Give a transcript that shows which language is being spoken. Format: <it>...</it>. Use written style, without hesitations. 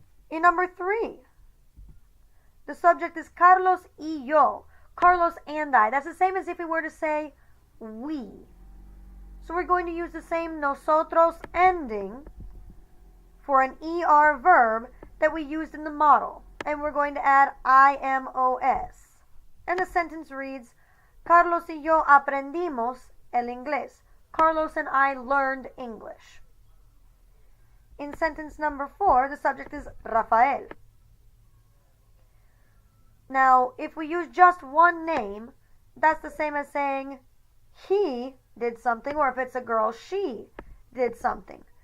<en>In number 3, the subject is</en> <es>Carlos y yo.</es> <en>Carlos and I. That's the same as if we were to say we. So we're going to use the same nosotros ending for an ER verb that we used in the model. And we're going to add IMOS. And the sentence reads,</en> <es>Carlos y yo aprendimos el inglés.</es> <en>Carlos and I learned English. In sentence number 4, the subject is Rafael. Now, if we use just one name, that's the same as saying he did something, or if it's a girl, she did something.</en>